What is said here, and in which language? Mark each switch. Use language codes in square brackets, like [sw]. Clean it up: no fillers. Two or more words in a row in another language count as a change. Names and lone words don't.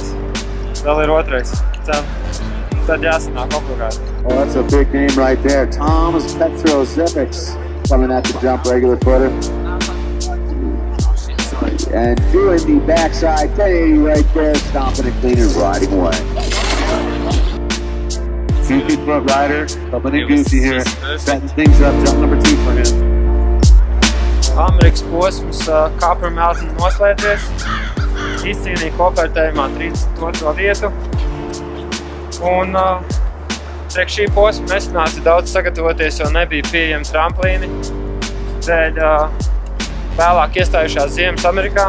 [lv] Vēl ir otrais. Tad jāsanāk obligāti. [en] Oh, that's a big name right there. Thomas Petrozevics coming at the jump regular footer. And doing the backside 1080 right there, stomping and cleaning, riding away. Goofy front rider, coming in goofy here, setting things up, jump number 2 for him. [lv] Amerikas posms Kāpra Meltona noslēdzies. Izcīnīja kopvērtējumā 32. vietu. Un priekš šī posma nesanāca daudz sagatavoties, jo nebija pieejami tramplīni. Dēļ vēlāk iestājušās ziemas Amerikā.